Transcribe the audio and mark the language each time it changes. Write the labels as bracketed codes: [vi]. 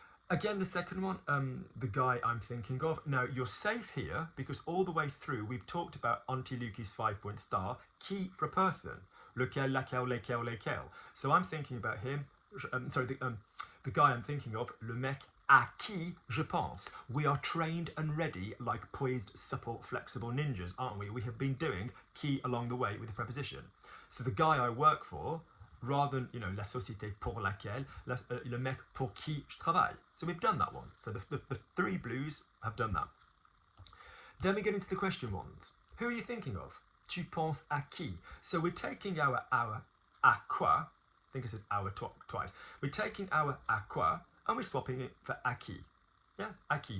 [en] Again, the second one, the guy I'm thinking of. Now, you're safe here because all the way through we've talked about Auntie Lukey's 5-point star, qui for a person, lequel, laquelle, lesquels, lesquels. So I'm thinking about him, the guy I'm thinking of, [fr] le mec à qui je pense. [en] We are trained and ready like poised, supple, flexible ninjas, aren't we? We have been doing qui along the way with the preposition. So the guy I work for, rather than, you know, [fr] la société pour laquelle, le mec pour qui je travaille. [en] So we've done that one. So the 3 blues have done that. Then we get into the question ones. Who are you thinking of? [fr] Tu penses à qui? [en] So we're taking our à quoi, I think I said our twice. We're taking our à quoi and we're swapping it for à qui. Yeah, [fr] à qui?